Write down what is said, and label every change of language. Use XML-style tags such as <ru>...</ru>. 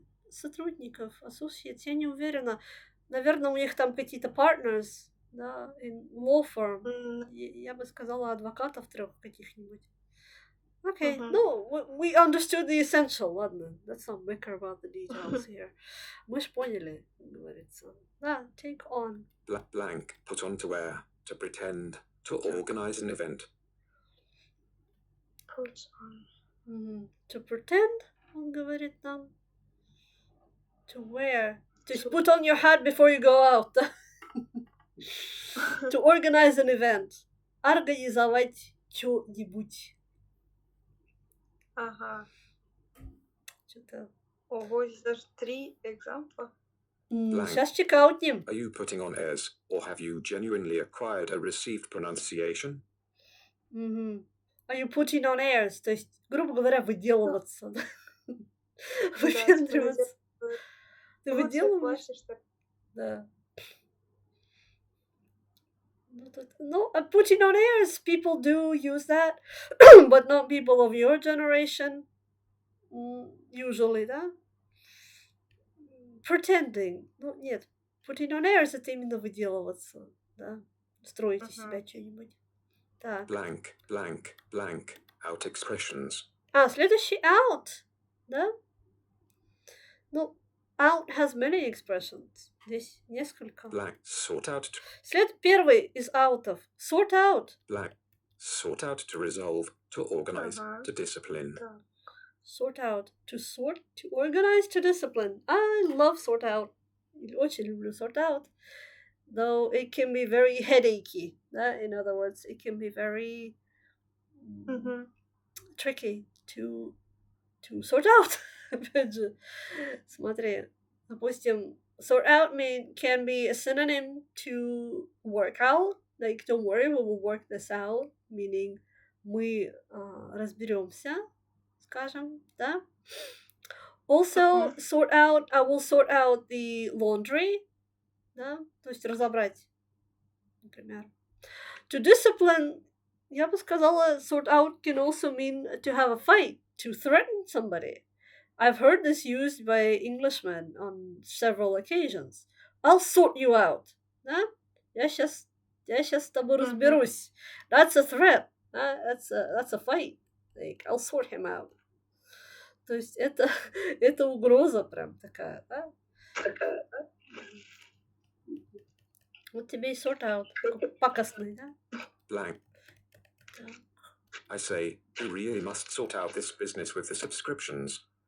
<ru>сотрудников, associates, я не уверена. Наверное, у них там какие-то partners, да, in law firm. Я бы сказала адвокатов 3 каких-нибудь.</ru> <en>Okay, Мгм. no, we understood the essential,</en> <ru>ладно.</ru> <en>Let's not bicker about the details here.</en> <ru>Мы ж поняли, говорится. Да, take on.</ru> <en>Blank. Put on to wear. To pretend. To organize an event. Put on. To pretend,</en> <ru>он говорит нам.</ru> <en>To wear. To put on your hat before you go out. To organize an event.</en> <ru>Организовать что-нибудь. Ага. Что-то. Ого, здесь даже 3 экзампла. Сейчас чекаутнем.</ru> <en>Are you putting on airs, or have you genuinely acquired a received pronunciation? Are you putting on airs?</en> <ru>То есть, грубо говоря, выделываться. Да, Выпендриваться. Ты эмоции выделываешь? плачешь, так. Да.</ru> <en>No, putting on airs, people do use that, but not people of your generation.</en> <ru>Usually, да? Pretending. Ну, нет.</ru> <en>Putting on airs</en> <ru>— это именно выделываться, да? Строить из себя что-нибудь. Так.</ru> <en>Blank, blank, blank. Out expressions.</en> <ru>Следующий out, да?</ru> <en>Ну, out has many expressions.</en> <ru>Здесь несколько.</ru> <en>Blank. Sort out.</en> <ru>Первый</ru> <en>is out of. Sort out. Blank. Sort out to resolve. To organize. To discipline.</en> <ru>Да.</ru> <en>Sort out. To sort, to organize, to discipline. I love sort out.</en> <ru>Очень люблю sort out.</ru> <en>Though it can be very headachy.</en> <ru>Да?</ru> <en>In other words, it can be very tricky to sort out.</en> <ru>Опять же, смотри, допустим,</ru> <en>sort out can be a synonym to work out. Like, don't worry, we will work this out.</en> <ru>Meaning, мы разберемся, скажем, да?</ru> <en>Also, sort out, I will sort out the laundry,</en> <ru>да? То есть разобрать, например.</ru> <en>To discipline,</en> <ru>я бы сказала,</ru> <en>sort out can also mean to have a fight, to threaten somebody. I've heard this used by Englishmen on several occasions. I'll sort you out.</en> <ru>Да? Я сейчас с тобой разберусь.</ru> <en>That's a threat. That's a fight. Like, I'll sort him out.</en> <ru>То есть это угроза прям такая, да? Вот тебе и sort out. Пакостный, да?</ru> <en>Blank. I say, we really must sort out this business with the subscriptions.</en>